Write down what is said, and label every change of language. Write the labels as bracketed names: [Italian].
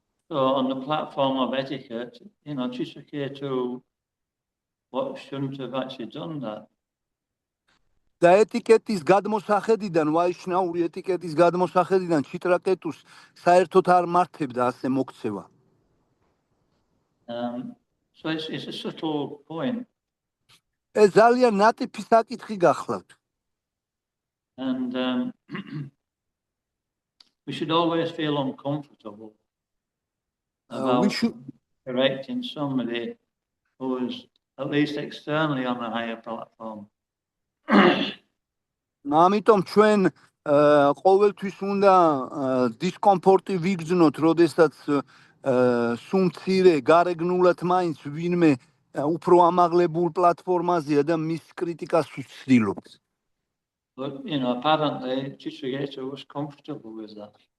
[English] So on the platform of etiquette, Chitraketu shouldn't have actually done that. [Georgian] და ეტიკეტის გადმოსახედიდან, ვაიშნაური ეტიკეტის გადმოსახედიდან ჩიტრაკეტუს საერთოდ არ მართებდა ასე მოქცევა. [English] So it's a subtle point. [Georgian] ეს ძალიან ნატიფი საკითხი გახლავთ. [English] And we should always feel uncomfortable about correcting somebody who is at least externally on a higher platform. [Georgian] ამიტომ ჩვენ ყოველთვის უნდა დისკომფორტი ვიგრძნოთ, როდესაც სუმცირე გარეგნულად მაინც ვინმე უფრო ამაღლებულ პლატფორმაზეა და მის კრიტიკას ვცდილობთ. [English] But apparently Chitraketu was comfortable with that.